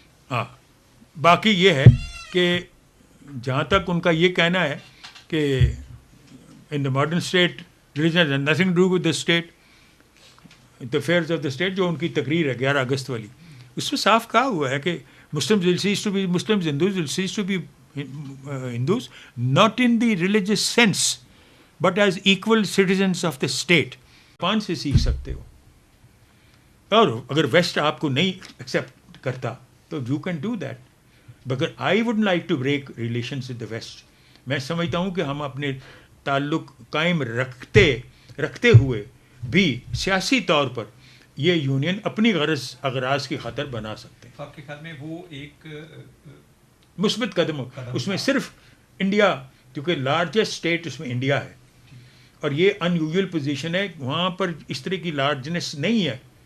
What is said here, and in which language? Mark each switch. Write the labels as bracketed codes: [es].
[ur] ہاں, باقی یہ ہے کہ جہاں تک ان کا یہ کہنا ہے کہ [en] in the modern state religion has nothing to do with the state, the affairs of the state, [ur] جو ان کی تقریر ہے 11 اگست والی, اس میں صاف کہا ہوا ہے کہ [en] Muslims will cease to be Muslims, Hindus will cease to be Hindus, not in the religious sense, but as equal citizens of the state. [ur] Japan سے سیکھ سکتے ہو, اور اگر ویسٹ آپ کو نہیں ایکسیپٹ کرتا تو [en] You can do that. مگر I would like to break relations with the west. [ur] میں سمجھتا ہوں کہ ہم اپنے تعلق قائم رکھتے ہوئے بھی سیاسی طور پر یہ یونین اپنی اغراض کی خاطر بنا سکتے ہیں. آپ کے خیال میں وہ ایک مثبت قدم ہو. اس میں صرف انڈیا, کیونکہ لارجسٹ اسٹیٹ اس میں انڈیا ہے, اور یہ [en] unusual position [ur] ہے, وہاں پر اس طرح کی لارجنس نہیں ہے.